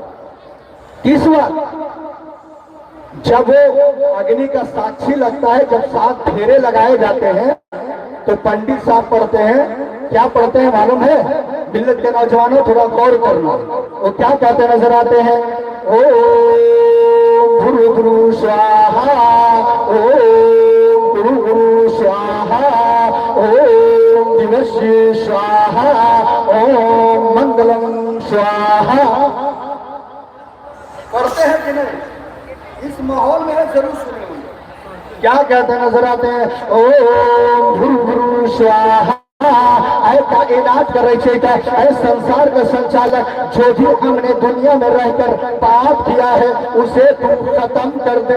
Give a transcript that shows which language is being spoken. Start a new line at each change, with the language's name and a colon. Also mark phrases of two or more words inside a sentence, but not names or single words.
Urdu: کس وقت؟ جب وہ اگنی کا ساکشی لگتا ہے، جب 7 پھیرے لگائے جاتے ہیں تو پنڈت صاحب پڑھتے ہیں، کیا پڑھتے ہیں معلوم ہے؟ ملت کے نوجوانوں تھوڑا غور کرنا، وہ کیا کہتے نظر آتے ہیں؟
Sanskrit: اوم گرو گرو سواہا، اوم گرو گرو سواہا، اوم دیوشی سواہا، اوم منگلم سواہا۔
Urdu: پڑھتے ہیں کہ نہیں؟ اس ماحول میں ضرور سنے ہوں گے۔ کیا کہتے نظر آتے ہیں؟
Sanskrit: اوم گرو گرو سواہا،
Urdu: اے کائنات کا رچیتا، اے سنسار کا سنچالک، جو بھی ہم نے دنیا میں رہ کر پاپ کیا ہے اسے تو ختم کر دے۔